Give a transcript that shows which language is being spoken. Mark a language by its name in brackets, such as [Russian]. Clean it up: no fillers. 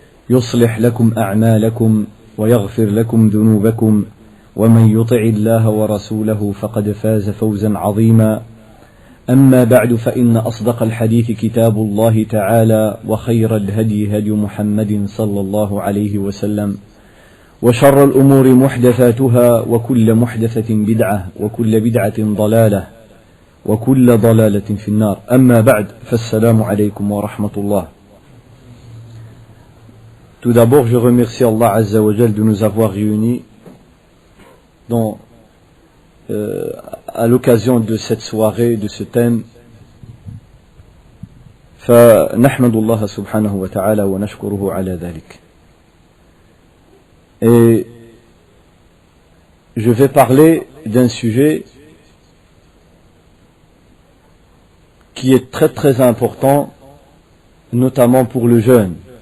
[Arabic] يصلح لكم أعمالكم ويغفر لكم ذنوبكم ومن يطع الله ورسوله فقد فاز فوزا عظيما أما بعد فإن أصدق الحديث كتاب الله تعالى وخير الهدي هدي محمد صلى الله عليه وسلم وشر الأمور محدثاتها وكل محدثة بدعة وكل بدعة ضلالة وكل ضلالة في النار أما بعد فالسلام عليكم ورحمة الله. [French] Tout d'abord, je remercie Allah Azza wa Jal de nous avoir réunis à l'occasion de cette soirée, de ce thème. [Arabic] فنحمد الله سبحانه وتعالى ونشكره على ذلك. [French] Et je vais parler d'un sujet qui est très très important, notamment pour le jeune.